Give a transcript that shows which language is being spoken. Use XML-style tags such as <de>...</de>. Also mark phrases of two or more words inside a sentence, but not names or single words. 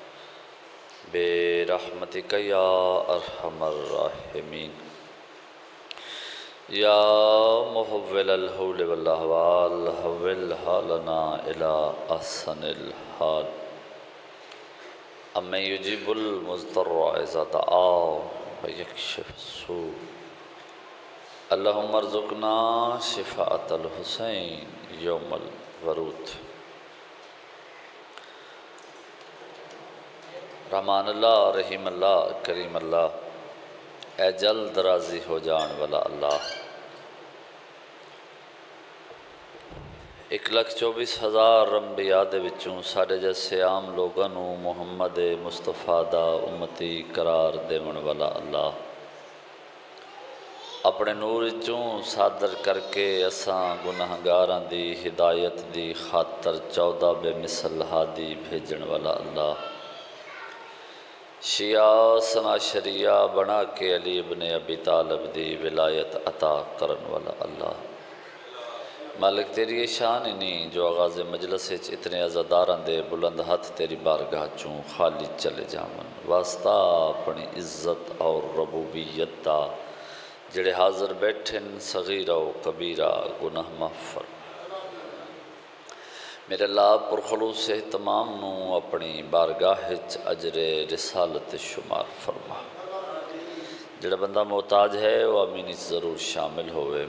<ar>برحمتک یا ارحم الراحمین یا محول الحول والاحوال حول حالنا الی احسن الحال امن یجیب المضطر اذا دعا ویکشف السوء اللہم ارزقنا شفاعت الحسین یوم الورود۔</ar> <pa>رحمان اللہ، رحیم اللہ، کریم اللہ، اے جلد راضی ہو جان والا اللہ، 1,24,000 انبیاء دے وچوں ساڈے جیسے عام لوگاں نوں محمد مصطفیٰ دا امتی قرار دیون والا اللہ، اپنے نور وچوں صادر کر کے اساں گناہگاراں دی ہدایت دی خاطر 14 بے مثل ہادی بھیجن والا اللہ، شیعہ سنا شریعہ بنا کے علی ابن ابی طالب دی ولایت عطا کرن والا اللہ، مالک تیری یہ شان ہی نہیں جو آغاز مجلس وچ اتنے عزاداراں دے بلند ہاتھ تیری بارگاہ چوں خالی چلے جاون، واسطہ اپنی عزت اور ربوبیت دا، جڑے حاضر بیٹھن صغیرہ و کبیرہ گناہ معاف فرما۔ میرے اللہ پرخلوص اہتمام نوں اپنی بارگاہ وچ اجر رسالت شمار فرما۔ جڑا بندہ محتاج ہے وہ آمین وچ ضرور شامل ہوئے۔</pa>